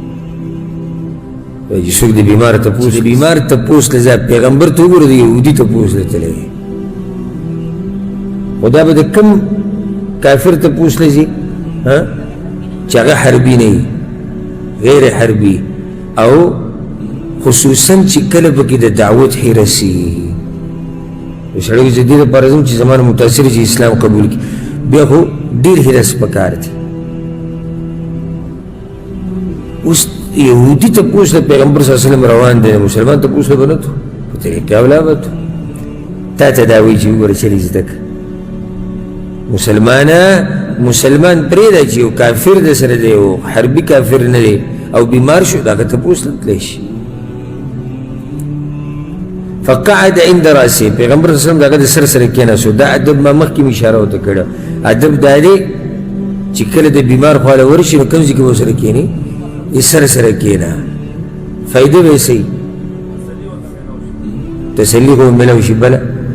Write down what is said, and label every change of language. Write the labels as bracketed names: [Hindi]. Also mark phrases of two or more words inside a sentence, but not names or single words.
[Pashto] چې څوک د بیمار تپوس له ځایه پیغمبر ته وګوره د یهودي تپوس له تللی خو دا به د کوم کافر تپوس له ځي چې هغه حربي نه وي غیر حربي او خصوصا چې کله پکې د دعوت حرس وي سړی زه دې لپاره ځم چې زما نه متاثر چې اسلام قبول کړي بیا خو ډېر حرس پکار دی اوس یهودي تپوس له پیغمبر [Arabic] صلی الله علیه وسلم [Pashto] روان دی مسلمان تپوس له به نه تو په طریقه اولا به تو تا ته دا وایي چې وګوره چلې زده که مسلمان پرېږده چې یو کافر د سره دی او حربي کافر نه دی او بیمار شو دغه تپوس له تلی شي [Arabic] فقعد عند راسه [Pashto] پیغمبر [Arabic] صلی الله علیه وسلم [Pashto] دغه د سر سره کېناستو دا ادب ما مخکې مې اشاره ورته کړه ادب دا دی چې کله د بیمار خواله ورشي نو کوم ځای کې به ورسره کښېني سره سره کېنه فایده به یې صحیح تسلي خو به میلاو شي بله